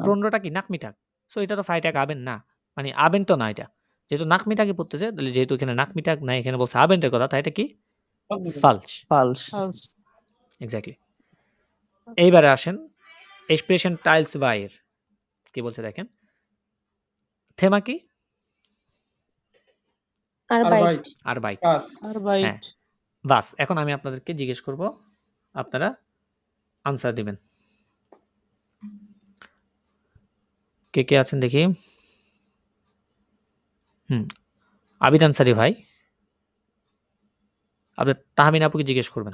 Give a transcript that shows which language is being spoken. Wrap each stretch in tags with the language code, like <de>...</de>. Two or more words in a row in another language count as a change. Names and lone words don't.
<bn>15টা কি নাকমিটাক। সো এটা তো</bn> <de>Freitag Abend</de> <bn>না। মানে আবেন তো না এটা। যেহেতু নাকমিটাকই পড়তেছে, তাহলে যেহেতু এখানে নাকমিটাক নাই, এখানে বলছে আবেন্টের কথা, তাই এটা কি? ফালস। ফালস false এক্স্যাক্টলি। এইবারে আসেন এক্সপ্রেশন টাইলস বাইয়ের। কি বলছে দেখেন। থেমা কি? Arbeit. Arbeit. আরবাইট। Pass. হ্যাঁ, Arbeit. বাস। এখন আমি আপনাদেরকে জিজ্ঞেস করব, আপনারা আনসার দিবেন। কে, কে আছেন দেখি? আবিদ আনসারি ভাই। আপনি তাহমিনা আপুকে জিজ্ঞেস করবেন।</bn>